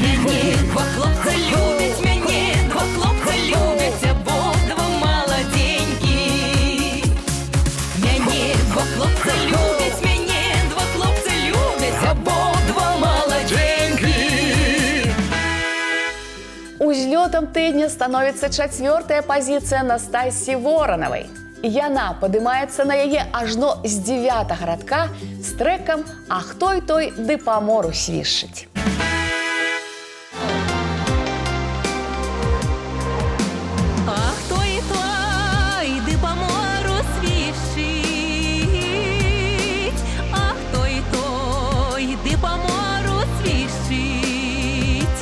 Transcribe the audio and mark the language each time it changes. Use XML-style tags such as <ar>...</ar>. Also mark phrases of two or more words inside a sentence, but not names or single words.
<uk>Мене два хлопця любять, мене два хлопця любять, обидва молоденькі. Мене два хлопця любять, мене два хлопця любять, обидва молоденькі.</uk> <be>Узльотом тыдня становіцца 4-я пазіцыя Настасі Воранавай. Яна падымаецца на яе ажно з 9-го радка з трэкам «А хто й той ды па мору свішчыць». Ах, той, ды па мору свішчыць, ах, той, ды па мору свішчыць.</be>